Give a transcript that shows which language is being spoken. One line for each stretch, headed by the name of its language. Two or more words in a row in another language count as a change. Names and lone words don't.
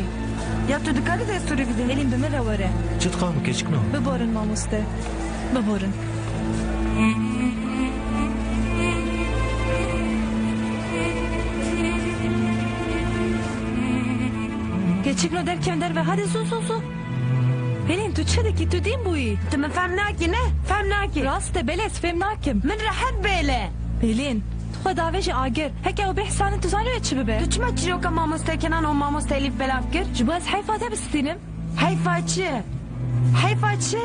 Kurdish: Ya tu dikarî destûrê bidî? Selin bi min re were. Çi dixwamu keçikno? Biborin mamoste. Biborin. Keçikno derken derve
Turkish: hadi su.
Kurdish: Pelin tu çi dikî tu dîn bûyî. Tu min fehm nakî ne? Fehm nakî. Rast e belê ez fêm nakim. Min rehet bêle. Pelin, tu xwe davê jî agir. Heke ew bêhsanîn tu zanî wê çi bibe. Tu çima çîroka mamoste Kenan û mamoste Elîf belav kir? Ji bo ez heyfa te bistînim. Heyfa çi? Heyfa çi?